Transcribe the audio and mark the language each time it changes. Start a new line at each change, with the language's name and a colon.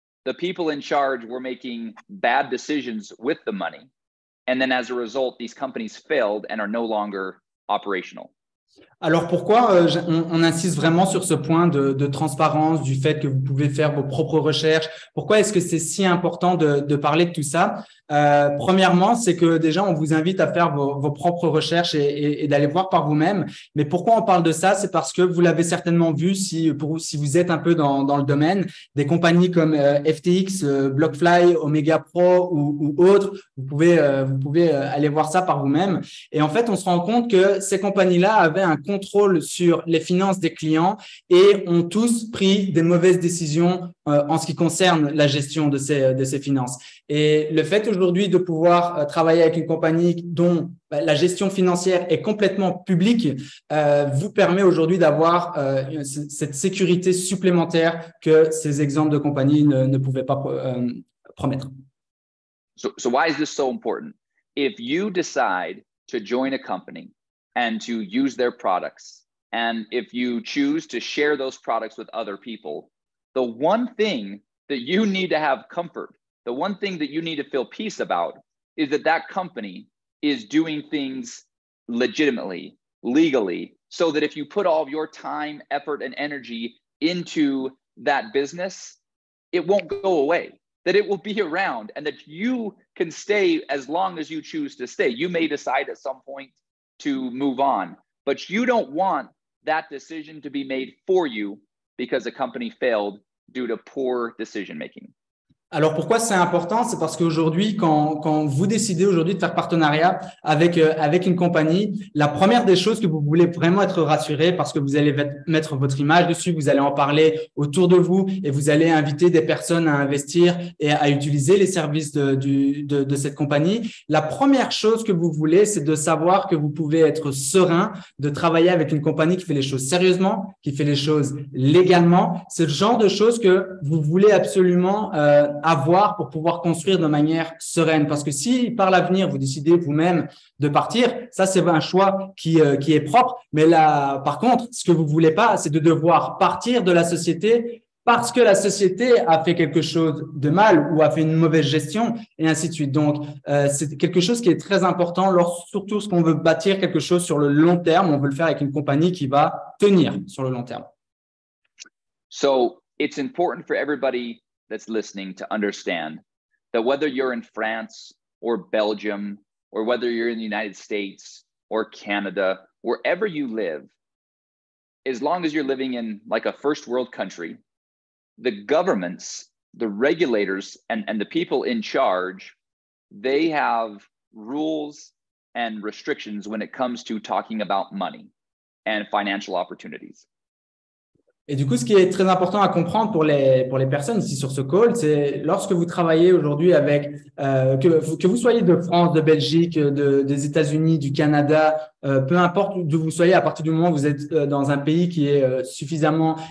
English: The people in charge were making bad decisions with the money. And then as a result, these companies failed and are no longer operational.
French: Alors pourquoi on insiste vraiment sur ce point de transparence, du fait que vous pouvez faire vos propres recherches? Pourquoi est-ce que c'est si important de parler de tout ça? Premièrement, c'est que déjà, on vous invite à faire vos propres recherches et d'aller voir par vous-même. Mais pourquoi on parle de ça? C'est parce que vous l'avez certainement vu si vous êtes un peu dans le domaine, des compagnies comme FTX, BlockFi, Omega Pro ou autres, vous pouvez aller voir ça par vous-même. Et en fait, on se rend compte que ces compagnies-là avaient un contrôle sur les finances des clients et ont tous pris des mauvaises décisions en ce qui concerne la gestion de ces finances. Et le fait aujourd'hui de pouvoir travailler avec une compagnie dont la gestion financière est complètement publique vous permet aujourd'hui d'avoir cette sécurité supplémentaire que ces exemples de compagnies ne pouvaient pas promettre.
English: So why is this so important? If you decide to join a company and to use their products, and if you choose to share those products with other people, the one thing that you need to have comfort, the one thing that you need to feel peace about is that that company is doing things legitimately, legally, so that if you put all of your time, effort, and energy into that business, it won't go away, that it will be around, and that you can stay as long as you choose to stay. You may decide at some point to move on, but you don't want that decision to be made for you because a company failed due to poor decision making.
French: Alors pourquoi c'est important? C'est parce qu'aujourd'hui, quand vous décidez aujourd'hui de faire partenariat avec une compagnie, la première des choses que vous voulez vraiment être rassuré, parce que vous allez mettre votre image dessus, vous allez en parler autour de vous et vous allez inviter des personnes à investir et à utiliser les services de cette compagnie. La première chose que vous voulez, c'est de savoir que vous pouvez être serein de travailler avec une compagnie qui fait les choses sérieusement, qui fait les choses légalement. C'est le genre de choses que vous voulez absolument avoir pour pouvoir construire de manière sereine. Parce que si par l'avenir, vous décidez vous-même de partir, ça, c'est un choix qui est propre. Mais là, par contre, ce que vous voulez pas, c'est de devoir partir de la société parce que la société a fait quelque chose de mal ou a fait une mauvaise gestion et ainsi de suite. Donc, c'est quelque chose qui est très important, surtout lorsqu'on veut bâtir quelque chose sur le long terme. On veut le faire avec une compagnie qui va tenir sur le long terme.
English: So, it's important for everybody that's listening to understand that whether you're in France or Belgium, or whether you're in the United States or Canada, wherever you live, as long as you're living in like a first world country, the governments, the regulators, and the people in charge, they have rules and restrictions when it comes to talking about money and financial opportunities.
French: Et du coup, ce qui est très important à comprendre pour les personnes ici sur ce call, c'est lorsque vous travaillez aujourd'hui avec que vous soyez de France, de Belgique, des États-Unis, du Canada, peu importe d'où vous soyez, à partir du moment où vous êtes dans un pays qui est suffisamment